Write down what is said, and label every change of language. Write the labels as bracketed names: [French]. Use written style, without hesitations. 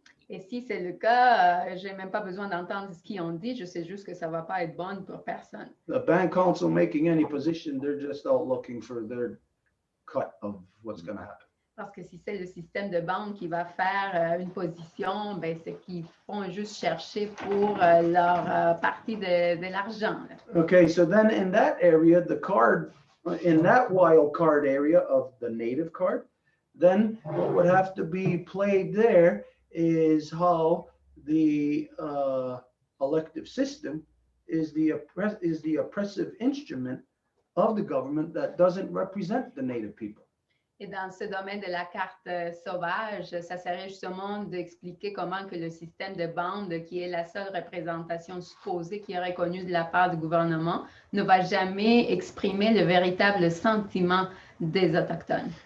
[French] Et si c'est le cas, je n'ai même pas besoin d'entendre ce qu'ils ont dit, je sais juste que ça ne va pas être bon pour personne. [English] The band council making any position, they're just all looking for their cut of what's going to happen. [French] Parce que si c'est le système de bande qui va faire une position, ben, c'est qu'ils font juste chercher pour leur partie de l'argent. [English] Okay, so then in that area, the card, in that wild card area of the native card, then what would have to be played there is how the elective system is the oppressive instrument of the government that doesn't represent the Native people. [French] Et dans ce domaine de la carte sauvage, ça serait justement d'expliquer comment que le système de bande, qui est la seule représentation supposée qui est reconnue de la part du gouvernement, ne va jamais exprimer le véritable sentiment des Autochtones.